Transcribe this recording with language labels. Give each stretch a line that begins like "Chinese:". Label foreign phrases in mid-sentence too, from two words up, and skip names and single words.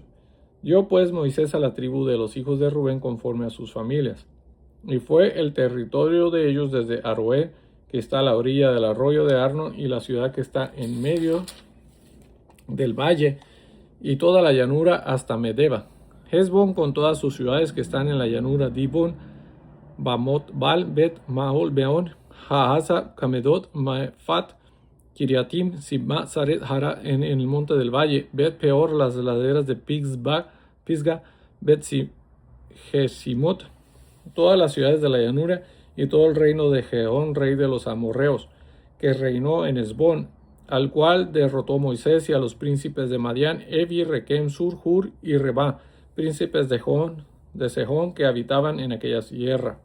Spanish: Dio pues Moisés a la tribu de los hijos de Rubén conforme a sus familias. Y fue el territorio de ellos desde Aroer, que está a la orilla del arroyo de Arnon, y la ciudad que está en medio del valle, y toda la llanura hasta Medeba, Hesbón con todas sus ciudades que están en la llanura, Dibón, Bamot, Bal, Bet, Maol, Beón, Jahaza, Camedot, Mefat, Kiriatim, Sibma, Saret, Hara en el monte del valle, Bet Peor, las laderas de Pisga, Bet Gesimot, todas las ciudades de la llanura y todo el reino de Geón, rey de los amorreos, que reinó en Hesbón, al cual derrotó Moisés y a los príncipes de Madián, Evi, Requem, Sur, Hur y Reba, príncipes de Sejón que habitaban en aquella tierra.